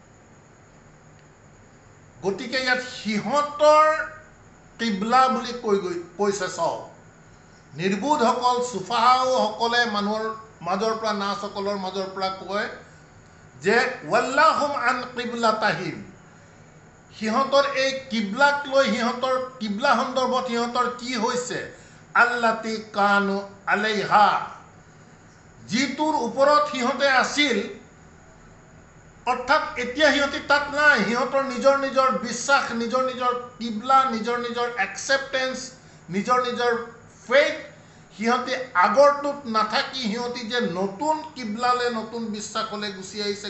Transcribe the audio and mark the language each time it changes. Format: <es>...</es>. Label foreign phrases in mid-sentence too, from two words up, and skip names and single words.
<as>গতিকে ইয়াত সিহঁতৰ কিবলা বুলি কৈছে চাওক। নিৰ্বোধসকল, সুফাহাউসকলে মানুহৰ মাজৰ পৰা, নাছসকলৰ মাজৰ পৰা কয় যে</as> <ar>ولاهم عن قبلتهم,</ar> <as>সিহঁতৰ এই কিবলাক লৈ, সিহঁতৰ কিবলা সন্দৰ্ভত সিহঁতৰ কি হৈছে,</as> <ar>التي كانوا عليها,</ar> <as>যিটোৰ ওপৰত সিহঁতে আছিল, অৰ্থাৎ এতিয়া সিহঁতি তাত নাই। সিহঁতৰ নিজৰ নিজৰ বিশ্বাস, নিজৰ নিজৰ কিবলা, নিজৰ নিজৰ একচেপ্টেঞ্চ, নিজৰ নিজৰ ফেইথ, সিহঁতি আগৰটোত নাথাকি সিহঁতি যে নতুন কিবলালে, নতুন বিশ্বাসলৈ গুচি আহিছে।</as>